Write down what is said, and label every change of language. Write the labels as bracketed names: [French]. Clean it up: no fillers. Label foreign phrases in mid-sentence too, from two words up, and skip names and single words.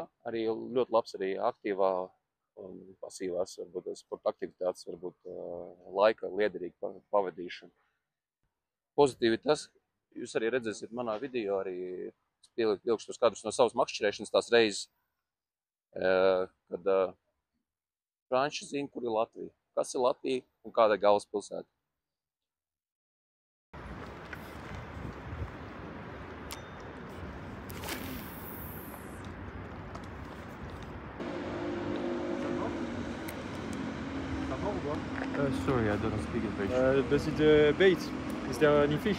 [Latvian] Arī ļoti labs arī aktīvā un pasīvās, varbūt sporta aktivitātes, varbūt laika liederīga pavadīšana. Pozitīvi tas, jūs arī redzēsiet manā video, arī es pielikšu tos kādus no savas makšķerēšanas tās reizes, kad franči zina, kur ir Latvija. kas ir Latvija un kāda ir galvaspilsēta. [English] Sorry, I don't speak English. Does it bait? Is there any fish?